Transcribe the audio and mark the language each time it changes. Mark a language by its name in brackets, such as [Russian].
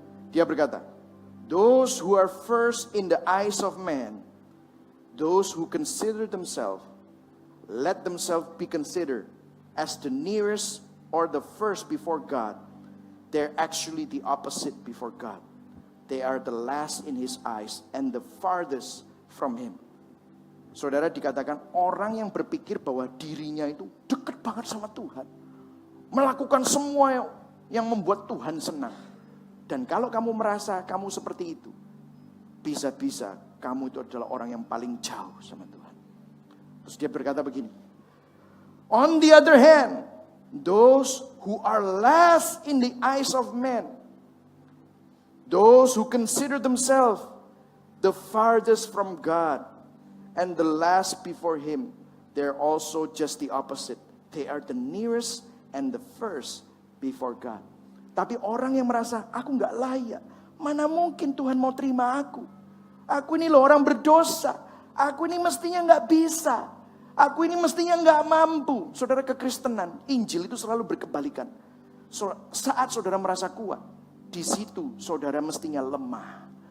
[Indonesian] Dia berkata, [English] those who are first in the eyes of man, those who consider themselves, let themselves be considered as the nearest or the first before God. They're actually the opposite before God. They are the last in his eyes and the farthest from him. [Indonesian] Saudara, dikatakan orang yang berpikir bahwa dirinya itu dekat banget sama Tuhan, melakukan semua yang membuat Tuhan senang. Dan kalau kamu merasa kamu seperti itu, bisa-bisa kamu itu adalah orang yang paling jauh sama Tuhan. Terus dia berkata begini, [English] on the other hand, those who are last in the eyes of men, those who consider themselves the farthest from God and the last before him, they're also just the opposite. They are the nearest and the first before God. [Indonesian] Tapi orang yang merasa, aku gak layak, mana mungkin Tuhan mau terima aku. Aku ini loh orang berdosa. Aku ini mestinya gak bisa. Aku ini mestinya gak mampu. Saudara, kekristenan, Injil itu selalu berkebalikan. Saat saudara merasa kuat, di situ saudara mestinya lemah.